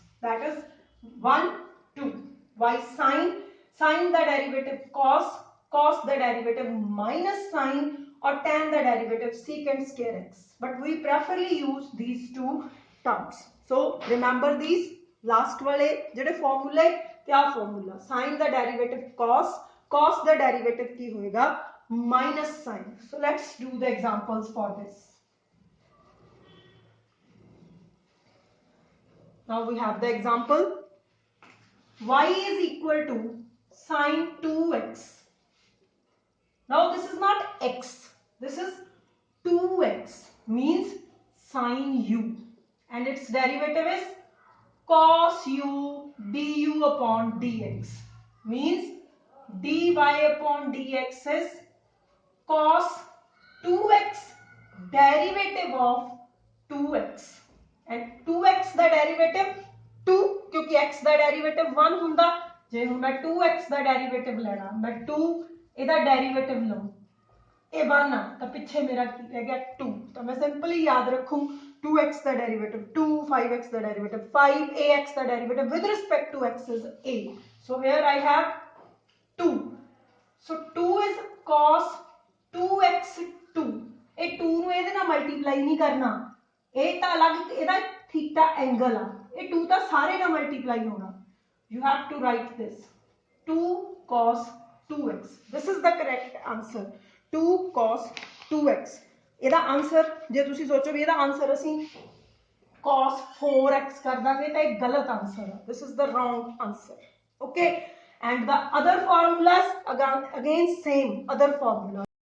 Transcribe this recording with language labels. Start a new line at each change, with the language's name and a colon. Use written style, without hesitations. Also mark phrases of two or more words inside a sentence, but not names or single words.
English: That is 1, 2. Y sine, sine the derivative cos, cos the derivative minus sine, or tan the derivative secant square x. But we preferably use these two terms. So remember these. Last
Punjabi: ਵਾਲੇ ਜਿਹੜੇ
English: formula क्या formula? Sine the derivative cos, cos the derivative
Punjabi: ਕੀ ਹੋਏਗਾ
English: minus sine. So let's do the examples for this. Now we have the example. Y is equal to sine 2x. Now this is not x. This is 2x, means sine u, and its derivative is cos u du upon dx, means dy upon dx is cos 2x derivative of 2x, and x
Punjabi: ਦਾ ਡੈਰੀਵੇਟਿਵ 1 ਹੁੰਦਾ। ਜੇ ਹੁਣ ਮੈਂ 2x ਦਾ ਡੈਰੀਵੇਟਿਵ ਲੈਣਾ, ਮੈਂ 2 ਇਹਦਾ ਡੈਰੀਵੇਟਿਵ ਲਵਾਂ, ਇਹ 1 ਆ ਤਾਂ ਪਿੱਛੇ ਮੇਰਾ ਕੀ ਰਹਿ ਗਿਆ 2, ਤਾਂ ਮੈਂ ਸਿੰਪਲੀ ਯਾਦ ਰੱਖੂ 2x ਦਾ ਡੈਰੀਵੇਟਿਵ 2, 5x ਦਾ ਡੈਰੀਵੇਟਿਵ 5, ax ਦਾ ਡੈਰੀਵੇਟਿਵ
English: with respect to x is a. So here I have 2. So 2 is cos 2x2.
Punjabi: ਇਹ 2 ਨੂੰ ਇਹਦੇ ਨਾਲ ਮਲਟੀਪਲਾਈ ਨਹੀਂ ਕਰਨਾ, ਇਹ ਤਾਂ ਅਲੱਗ ਇਹਦਾ ਥੀਟਾ ਐਂਗਲ ਆ, ਇਹ 2 ਤਾਂ ਸਾਰੇ ਨਾਲ ਮਲਟੀਪਲਾਈ ਹੋਣਾ।
English: You have to write this 2 cos 2x. This is the correct answer 2 cos 2x.
Punjabi: ਇਹਦਾ ਆਨਸਰ ਜੇ ਤੁਸੀਂ ਸੋਚੋ ਵੀ ਇਹਦਾ ਆਨਸਰ ਅਸੀਂ cos 4x ਕਰ ਦਾਂਗੇ ਤਾਂ ਇਹ ਗਲਤ ਆਨਸਰ ਹੈ।
English: This is the wrong answer. Okay, and the other formulas again same other formula.